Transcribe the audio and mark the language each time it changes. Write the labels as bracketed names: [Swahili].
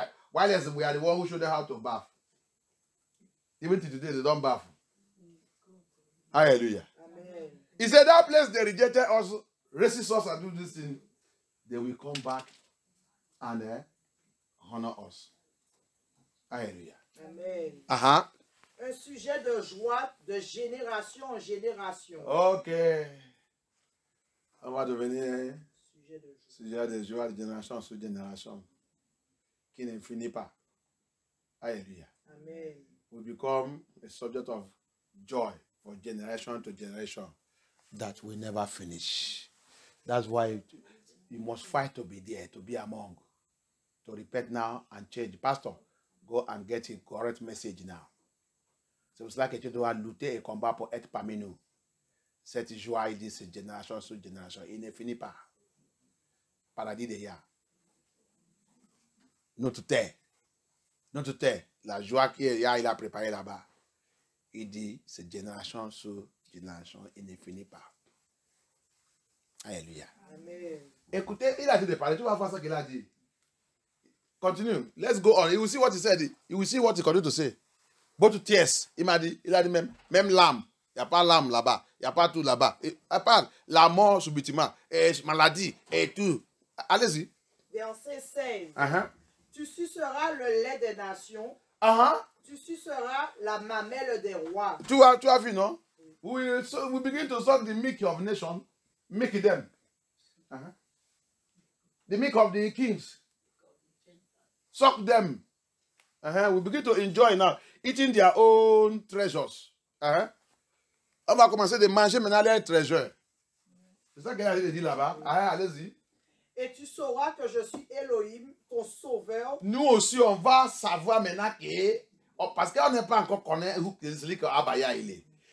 [English] While we are the one who showed them how to bath. Even to today, they don't bath. Hallelujah. Amen. He said that place they rejected us, racist us and do this thing. They will come back and honor us. Hallelujah. Amen. [French] Un sujet de joie de génération en génération. Ok. On va devenir sujet de joie de génération sur génération qui ne finit pas. Hallelujah. Amen. [English] We become a subject of joy for generation to generation that will never finish. That's why you must fight to be there, to be among, to repent now and change. Pastor, go and get a correct message now. [French] C'est pour cela que tu dois lutter et combattre pour être parmi nous. Cette joie, il dit, c'est génération sur génération. Il ne finit pas. Paradis de Yah. Notre terre, la joie que Yah il a préparée là-bas, il dit, c'est génération sur génération. Il ne finit pas. Alléluia. Amen. Écoutez, il a dit de parler. Tu vas voir ce qu'il a dit. Continue. [English] Let's go on. You will see what he said. You will see what he continued to say. Go to tears. [French] Il a dit même l'âme. Il n'y a pas l'âme là-bas. Il n'y a pas tout là-bas. Il n'y a pas la mort subitement. Et maladie et tout. Allez-y. Verset 16. Tu suceras le lait des nations. Tu suceras la mamelle des rois. Tu as vu, non? [English] We begin to suck the milk of nations. Milk them. The milk of the kings. Suck them. We begin to enjoy now. Eating their own treasures. [French] On va commencer de manger maintenant les trésors. C'est ça qu'il a dit là-bas. Allez-y. Et tu sauras que je suis Elohim, ton sauveur. Nous aussi, on va savoir maintenant que, parce qu'on n'est pas encore connu où celui que Abaya il est.